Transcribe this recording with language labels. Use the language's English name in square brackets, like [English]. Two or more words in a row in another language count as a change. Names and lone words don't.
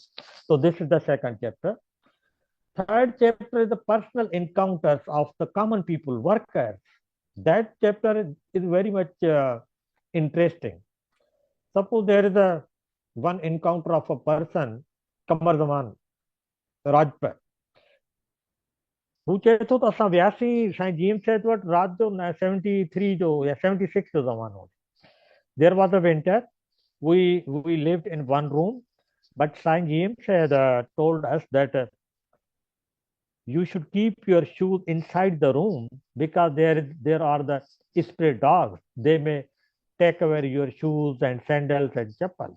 [English] So this is the second chapter. Third chapter is the personal encounters of the common people, workers, That chapter is very much interesting. Suppose there is a one encounter of a person, Kamar Zaman Rajput. [Sindhi] हू चए थो त असां वियासीं साईं जीएम said वटि राति जो 73 जो या 76 जो ज़मानो. [English] There was a winter. We lived in one room, but Saint James had told us that you should keep your shoes inside the room because there are the spirit dogs. They may take away your shoes and sandals and chappals.